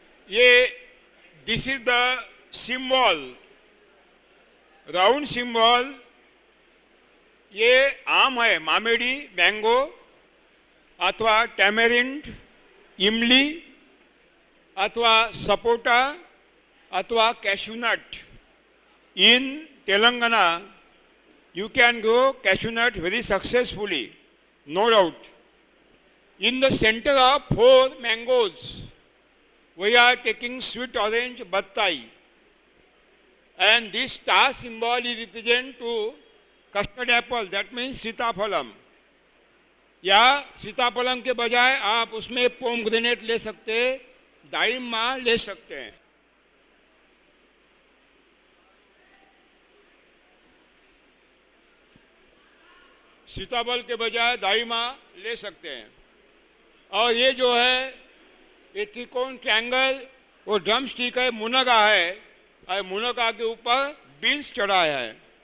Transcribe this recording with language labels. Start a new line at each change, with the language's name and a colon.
English: ये this is the symbol, round symbol.
Hindi: ये आम है, मामेडी, मैंगो अथवा टैमेरिंड, इमली अथवा सपोटा अथवा cashew nut.
English: In Telangana, you can grow cashew nut very successfully, no doubt. In the center of 4 mangoes, we are taking sweet orange battai, and this star symbol is represent to custard apple, that means sitaphalam.
Hindi: या सीताफलम के बजाय आप उसमें pomegranate ले सकते, दाइमा ले सकते हैं। सीताफल के बजाय दाइमा ले सकते हैं। और ये जो है, ये त्रिकोण ट्रायंगल, वो ड्रम स्टिक है, मुनगा है, और मुनगा के ऊपर बीन्स चढ़ाया है।